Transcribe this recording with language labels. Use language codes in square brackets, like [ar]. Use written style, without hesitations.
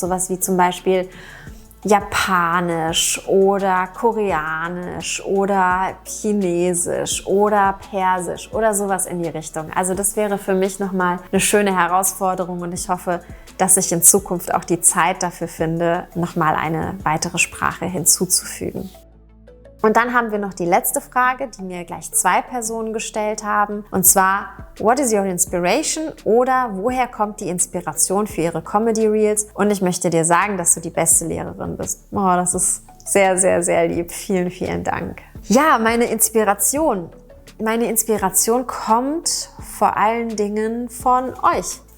[de] Sowas wie zum Beispiel Japanisch oder Koreanisch oder Chinesisch oder Persisch oder sowas in die Richtung. Also das wäre für mich nochmal eine schöne Herausforderung und ich hoffe, dass ich in Zukunft auch die Zeit dafür finde, nochmal eine weitere Sprache hinzuzufügen. Und dann haben wir noch die letzte Frage, die mir gleich 2 Personen gestellt haben. Und zwar, [en] what is your inspiration? [de] Oder woher kommt die Inspiration für ihre Comedy Reels? Und ich möchte dir sagen, dass du die beste Lehrerin bist. Oh, das ist sehr, sehr, sehr lieb. Vielen, vielen Dank. Ja, meine Inspiration. Meine Inspiration kommt vor allen Dingen von euch.